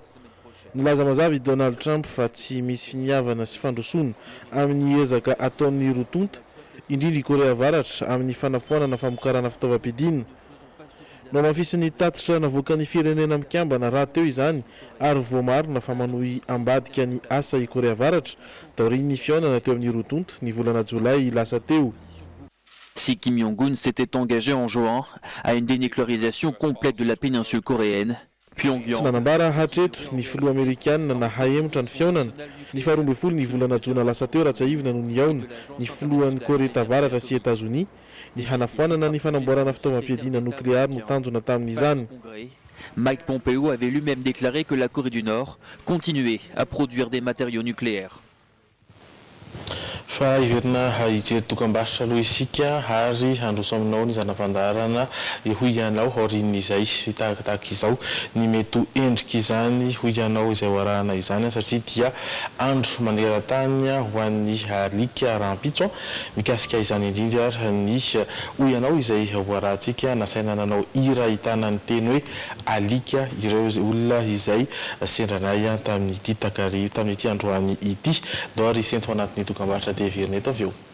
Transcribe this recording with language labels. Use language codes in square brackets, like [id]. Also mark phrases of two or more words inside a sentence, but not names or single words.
[mg] Nilaza mazava i Donald Trump fa tsy misy finiavana sy fandrosoana amin'ny ezaka ataon'ny rotonta indrindra i Korea Avaratra amin'ny fanafoanana famokarana fitaovam-piadinana. No mafisiny tatitra navoaka ny firenena mikambana raha teo izany ary voamarina fa manohy ambadika ny asa i Korea Avaratra taorian'ny fihaonana teo amin'ny rotonta ny volana Jolay lasa teo. [fr] Si Kim Jong-un s'était engagé en juin à une dénucléarisation complète de la péninsule coréenne, [mg] Tsy nanambara hatreto ny filoha Amerikanina na hahemotra ny fihaonana ny 12 ny volana Jona lasa teo raha tsy aivina no nihaona ny filohan'ny Korea Tavaratra sy États-Unis ny hanafoanana ny fanamboarana fitaovam-piadina nukléaire no tanjona tamin'izany. [fr] Mike Pompeo avait lui-même déclaré que la Corée du Nord continuait à produire des matériaux nucléaires. [mg] Fa iverina hijery dokam-barotra aloha isika ary handroso aminao ny zanam-pandarana hoy ianao aorian'izay tahaka izao ny mety endrika izany hoy ianao izay hoarahana izany satria dia andro maneran-tany ho an'ny alika rahampitso mikasika izany indrindra ny hoy ianao izay hoarahantsika nasaina nanao hira ahitana ny teny hoe alika ireo olona izay sendranay tamin'ity takarivo tamin'ity androany ity do ary sento anatin'ny dokam-barotra devirina eto avy eo.